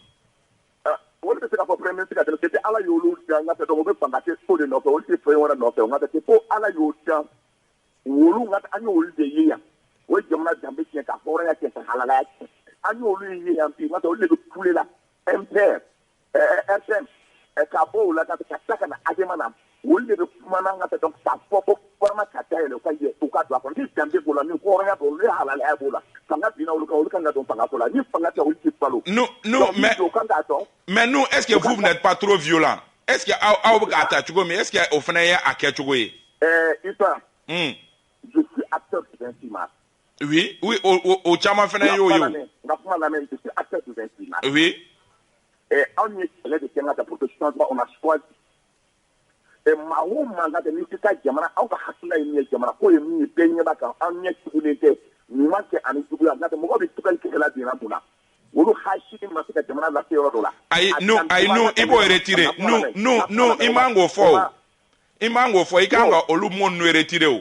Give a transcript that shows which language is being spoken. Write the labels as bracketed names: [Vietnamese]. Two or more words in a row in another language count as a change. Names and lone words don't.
[Bambara] Olu bɛ se ka fɔ [French] premier ministre [Bambara] ka [French] démissionner c'est [Bambara] ala y'olu diya n ka tɛ donc o bɛ fanga kɛ so de nɔfɛ olu tɛ fɛn wɛrɛ nɔfɛ n ka tɛ ko ala y'o diya wolu n ka an y'olu de ye yan o ye jamana danbe tiɲɛ ka hɔrɔnya tiɲɛ ka halalaya tiɲɛ an y'olu ye yan bi n ka tɛ olu de bɛ kule la MPR FM ka bɔ o la ka tila ka na AGEMA na olu de bɛ kuma na n ka tɛ donc k'a fɔ ko gouvernement ka dayɛlɛ u ka don a kɔnɔ ni danbe b'o la ni hɔrɔnya b'o la ni halalaya b'o la fanga binna olu kan olu kan ka don fanga ko la ni fanga tɛ olu tɛ balo. [French] Mais nous, est-ce que vous n'êtes pas trop violent? Est-ce que [Bambara] aw bɛ k'a ta cogo min? [French] Est-ce que [Bambara] o fana ye a kɛ cogo ye? [French] Isa, je suis acteur du 26 mars. Oui, [Bambara] o caman fana y'o ye o. N ka kuma lamɛn, [French] je suis acteur du 26 mars. Oui. [Bambara] Anw ye kɛlɛ de kɛ n ka [French] pour que changement on a choisi. [Bambara] Maa o maa ka n'i tɛ taa jamana aw ka hakilina ye min ye jamana ko ye min ye bɛɛ ɲɛ b'a kan an ɲɛ tugulen tɛ ɲuman kɛ ani juguya n ka tɛ mɔgɔ bɛ tugali kɛla binna mun na olu hasi ma se ka jamana lase yɔrɔ dɔ la. Ayi non i b'o [French] retirer non [Bambara] i man k'o fɔ o i man k'o fɔ i kan ka olu mot ninnu retirer o.